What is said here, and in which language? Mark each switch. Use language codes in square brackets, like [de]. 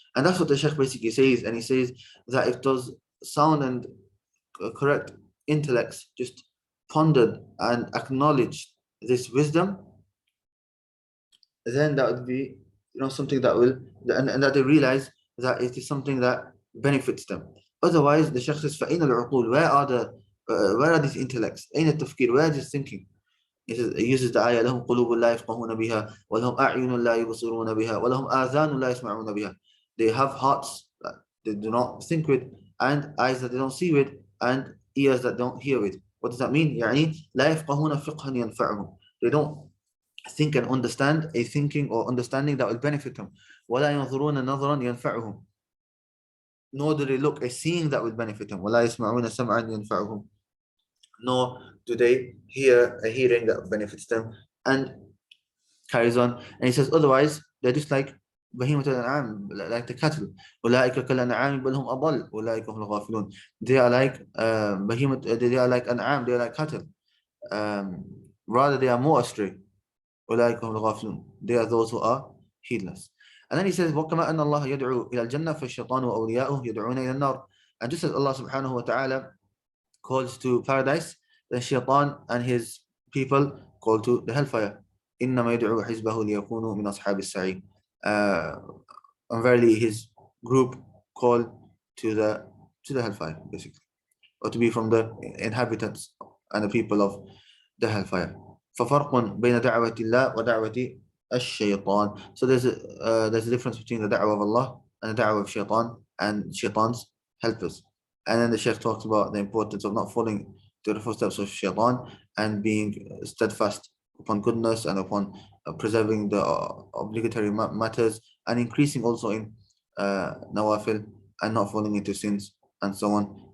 [en] And that's what the Shaykh basically says. And he says that if those sound and correct intellects just pondered and acknowledged this wisdom, then that would be something that will, and that they realize that it is something that benefits them. Otherwise, the Shaykh says, [ar] فَإِنَّ الْعُقُولِ, [en] where are these intellects? [ar] أين التفكير? [en] Where is this thinking? He uses the ayah, [ar] لَهُمْ قُلُوبٌ لَا يَفْقَهُونَ بِهَا وَلَهُمْ أَعْيُنٌ لَا يُبْصِرُونَ بِهَا وَلَهُمْ آذَانٌ لَا يَسْمَعُونَ بِهَا. [en] They have hearts that they do not think with, and eyes that they don't see with, and ears that don't hear with. What does that mean? [ar] يعني لا يفقهون فقها ينفعهم. [en] They don't think and understand a thinking or understanding that will benefit them. [ar] وَلَا يَنظُرُونَ نَظْرًا يَنْفَعُهُم. [en] Nor do they look a seeing that will benefit them. [ar] وَلَا يَسْمَعُونَ سَمْعًا يَنْفَعُهُم. [en] Nor do they hear a hearing that benefits them. And carries on. And he says, otherwise, they're just like [ar] بهيمة الأنعام, [en] like the cattle. [ar] أولئك كالأنعام بل هم أضل أولئك هم الغافلون. [en] They are like they are like an'am, they are like cattle. Rather, they are more astray. [ar] أولئك هم الغافلون. [en] They are those who are heedless. And then he says, [ar] وكما أن الله يدعو إلى الجنة فالشيطان وأولياؤه يدعون إلى النار. [en] And just as Allah subhanahu wa ta'ala calls to paradise, then shaitan and his people call to the hellfire. [ar] إنما يدعو حزبه ليكونوا من أصحاب السعير. [en] And verily his group call to the hellfire, basically, or to be from the inhabitants and the people of the hellfire. [ar] ففرق بين دعوة الله ودعوة الشيطان. [en] So there's a difference between the da'wah of Allah and the da'wah of shaitan and shaitan's helpers. And then the Shaykh talks about the importance of not falling to the footsteps of shaitan and being steadfast upon goodness and upon preserving the obligatory matters, and increasing also in nawafil, and not falling into sins, and so on.